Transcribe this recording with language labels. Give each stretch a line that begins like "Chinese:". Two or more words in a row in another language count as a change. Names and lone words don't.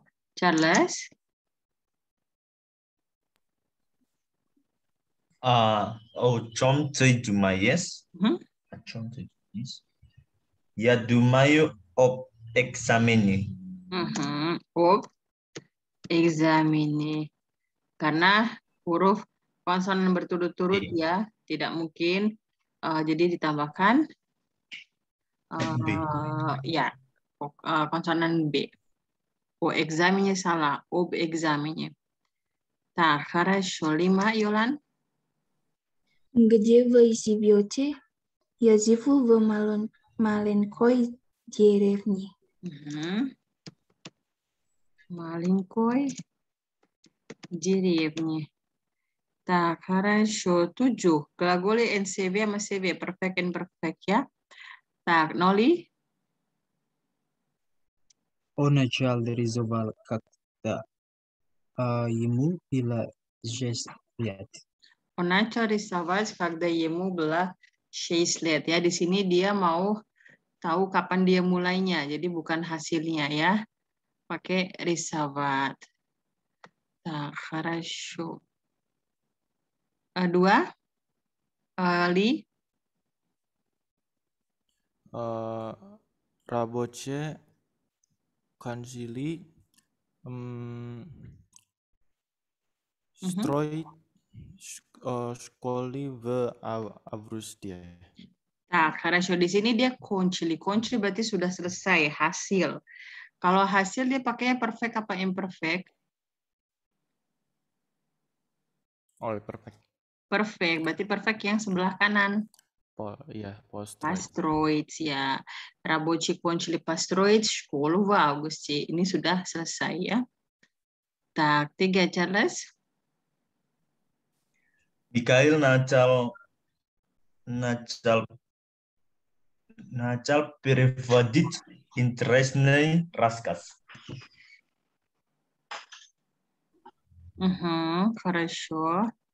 Russian: Charles. О чем ты думаешь? О чем ты думаешь? Я думаю об экзамене. Об examine.
Indonesian: Karena huruf konsonan berturut-turut ya, tidak mungkin. Jadi ditambahkan ya konsonan B. O examine salah. Ob examine.
Russian: Так, хорошо. 5, Yolan. Где вы живете? Я живу в маленькой деревне. Маленькой деревне. Так, хорошо. 7. Gлаголы NCV sama CV.
English: Perfect and perfect ya. Так, Noli.
Russian: Он начал рисовать когда ему было 6 лет. Он начал рисовать, когда ему было 6 лет.
Indonesian: Ya, di sini dia mau tahu kapan dia mulainya. Jadi bukan hasilnya ya. Pakai рисовать.
Russian: Так, хорошо. 2. Li. Рабочие кончили строить школы в августе. Nah, хорошо.
Indonesian: Di sini dia кончили. Кончили berarti sudah selesai, hasil. Kalau hasil dia pakainya perfect apa imperfect? Oh, perfect. Perfect, berarti perfect yang sebelah kanan. Iya,
Russian: Построить ya. Рабочий кончили построить школу в августе.
Indonesian: Ini sudah selesai ya.
Russian: Так, 3, Charles. Mikhail начал переводить интересный рассказ. Хорошо.